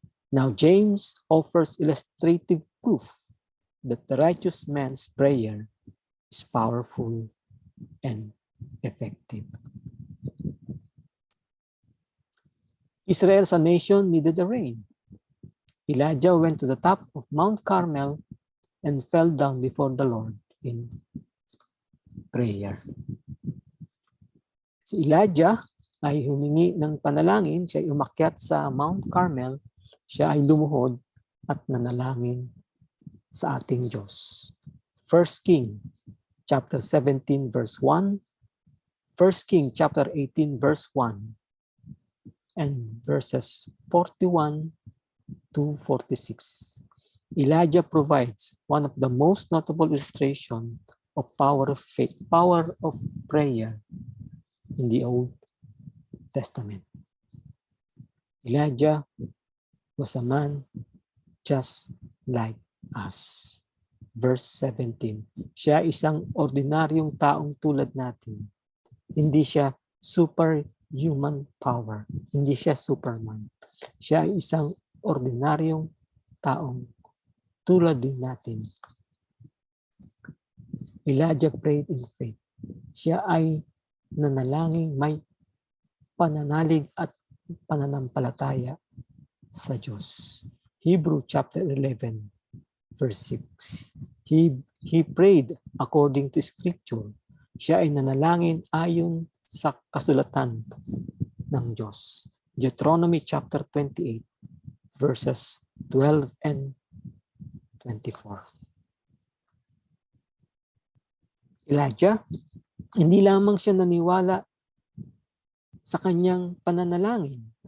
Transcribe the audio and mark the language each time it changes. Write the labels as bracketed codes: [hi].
[en] Now James offers illustrative proof that the righteous man's prayer is powerful and effective. Israel as a nation needed the rain. Elijah went to the top of Mount Carmel and fell down before the Lord in prayer. [tl] Si Elijah ay humingi ng panalangin, siya ay umakyat sa Mount Carmel, siya ay lumuhod at nanalangin sa ating Diyos. [en] 1 King chapter 17 verse 1, 1 King chapter 18 verse 1, and verses 41 to 46. Elijah provides one of the most notable illustration of power of faith, power of prayer in the Old Testament. Elijah was a man just like us. Verse 17. [tl] Siya isang ordinaryong taong tulad natin. Hindi siya super [en] human power. [tl] Hindi siya Superman. Siya ay isang ordinaryong taong tulad din natin. [en] Elijah prayed in faith. [tl] Siya ay nanalangin, may pananalig at pananampalataya sa Diyos. [en] Hebrew chapter 11 verse 6. He prayed according to scripture. [tl] Siya ay nanalangin ayon sa kasulatan ng Diyos. [en] Deuteronomy chapter 28 verses 12 and 24. [tl] Elijah, hindi lamang siya naniwala sa kanyang pananalangin.